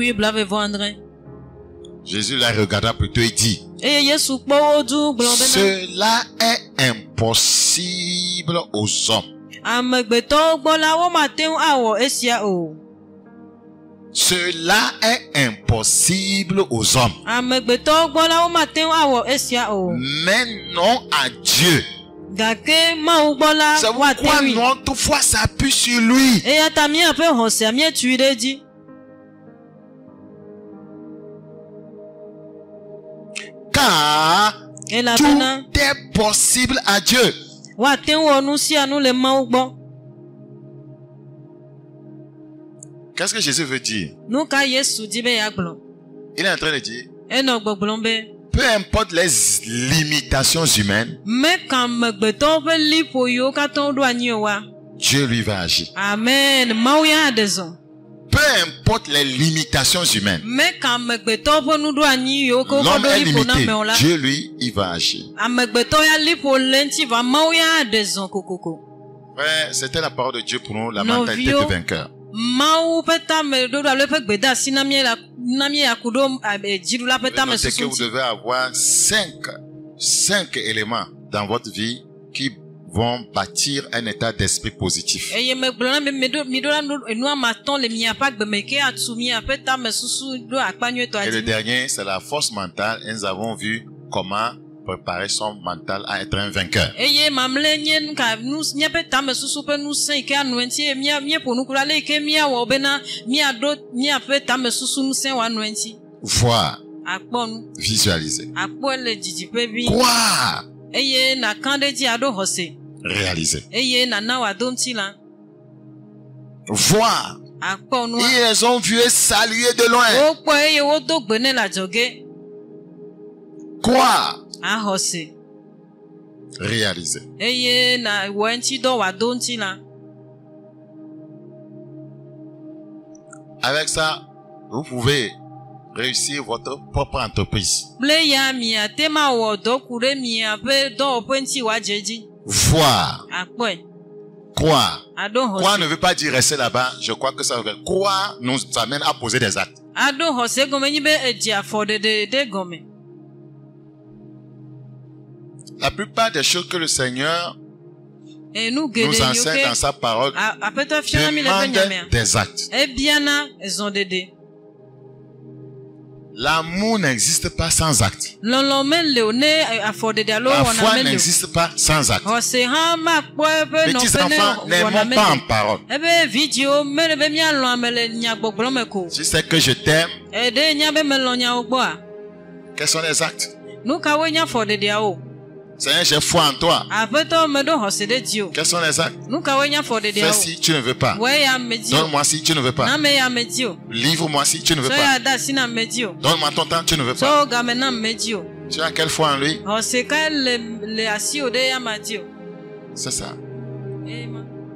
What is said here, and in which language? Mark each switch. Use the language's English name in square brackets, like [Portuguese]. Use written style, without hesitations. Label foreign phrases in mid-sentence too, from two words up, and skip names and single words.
[French] Jésus la regarda plutôt et dit, cela est impossible aux hommes. Cela est impossible aux hommes. Mais non à Dieu. [Ewe] Gake Mawu gbɔ la [French] C'est [Ewe] wa [French] pourquoi [Ewe] te wi. [French] notre foi s'appuie sur lui. [Ewe] Eya ta míaƒe xɔse míetui ɖe dzi. [French] Car [Ewe] Elabena [French] tout est possible à Dieu. [Ewe] woate ŋu wɔ nu sia nu le Mawu gbɔ. [French] Qu'est-ce que Jésus veut dire? [Ewe] Nu ka Yesu di be yeagblɔ? [French] Il est en train de dire, [Ewe] Enɔ gbɔgblɔm be [French] peu importe les limitations humaines, [Ewe] meka amegbetɔwo ƒe liƒo yiwo katã woɖo anyi o wa. [French] Dieu lui va agir. [Ewe] Amen. Mawu ya aɖe zɔ. [French] Peu importe les limitations humaines, [Ewe] Meka amegbetɔwo ƒe nuɖo anyi yiwo ke wokɔ [French] l'homme [Ewe] ɖo [French] est [Ewe] liƒo na [French] limité. [Ewe] amewo la. [French] Dieu lui, il va agir. [Ewe] Amegbetɔ ya liƒo le ŋuti va Mawu ya aɖe zɔ kokoko. [French] Frère, c'était la parole de Dieu pour nous, la mentalité de vainqueur. [Ewe] Mawu ƒe tame ɖoɖo alo eƒe gbedeasi na mí yaku ɖo dziɖula ƒe tame [French] Notez que [Ewe] susu [French] vous [Ewe] ŋuti. [French] devez avoir cinq éléments dans votre vie qui vont bâtir un état d'esprit positif. [Ewe] Eye megblɔ na mi ɖo la enu amatɔ̃ le miaƒe agbeme ke atu miaƒe tame susu ɖo akpa nyuietɔ [French] Et le [Ewe] dzi. [French] dernier, c'est la force mentale. Et nous avons vu comment préparer son mental à être un vainqueur. [Ewe] Eye mamlɛ nye míaƒe tame susu ƒe ŋusẽ yi ke anu eŋuti míeƒo nu ku la le yi ke míawɔ bena míaɖo míaƒe tame susu ŋusẽ wòanu eŋuti. [French] Voir, [Ewe] Akpɔ nu, [French] visualiser, [Ewe] akpɔe le dzidziƒe vi. [French] croire, [Ewe] Eye nakã ɖe dzi aɖo xɔse. [French] réaliser. [Ewe] Eye nana wòado ŋuti la. [French] Voir. [Ewe] Akpɔ nua. [French] Ils les ont vus et salué de loin. [Ewe] Wokpɔ eye wodo gbe nɛ le adzɔge. [French] Croire, [Ewe] Axɔse. [French] réaliser. [Ewe] Eye na wɔ eŋuti dɔ wòado ŋuti la. [French] Avec ça, vous pouvez réussir votre propre entreprise. [Ewe] Kple ya miate ma wɔ dɔ ku ɖe miaƒe dɔwɔƒe ŋuti wòadze edzi. [French] Voir, [Ewe] Akpɔe. [French] croire. [Ewe] Aɖo [French] Croire ne [Ewe] xɔse. [French] veut pas dire rester là-bas. Je crois que ça veut dire croire nous amène à poser des actes. [Ewe] Aɖo xɔse gɔme nyi be edzi afɔɖeɖe ɖe gɔme. [French] La plupart des choses que le Seigneur [Ewe] Enu [French] nous [Ewe] geɖe yiwo [French] enseigne dans [Ewe] ke [French] sa parole [Ewe] aƒetɔ fiana mi le eƒe nyamea. [French] demandent des actes. [Ewe] Ebiana zɔɖeɖe. [French] L'amour n'existe pas sans actes. [Ewe] Lɔlɔ mele o ne afɔɖeɖe alo [French] La [Ewe] wɔna [French] foi [Ewe] mele o. [French] n'existe pas sans actes. [Ewe] Xɔse hã makpɔ eƒe [French] Petits [Ewe] nɔƒe ne [French] enfants [Ewe] wɔna [French] n'aiment pas en [Ewe] mele. [French] parole. [Ewe] Ebe vidziwo mele be míalɔ ame le nyagbɔgblɔ me ko. [French] Si c'est que je t'aime, [Ewe] Eɖe nya be melɔ nyawo gbɔa. [French] quels sont les actes? [Ewe] Nu kawoe nye afɔɖeɖeawo? [French] Seigneur, j'ai foi en toi. [Ewe] Aƒetɔ meɖo xɔse ɖe dzi o. [French] Quels sont les actes? [Ewe] Nu kawoe nye [French] Fais [Ewe] afɔɖeɖeawo? [French] si tu ne veux pas. [Ewe] Wɔe ya me dzi o. [French] Donne-moi si tu ne veux pas. [Ewe] Na me ya me dzi o. [French] Livre-moi si tu ne veux [Ewe] Sɔ [French] pas. [Ewe] ya da asi na me dzi o. [French] Donne-moi ton temps, tu ne veux pas. [Ewe] Sɔ game na me dzi o. [French] Tu as quelle foi en lui? [Ewe] Xɔse ka le asi o ɖe ya ma dzi o. [French] C'est ça. [Ewe] Ema.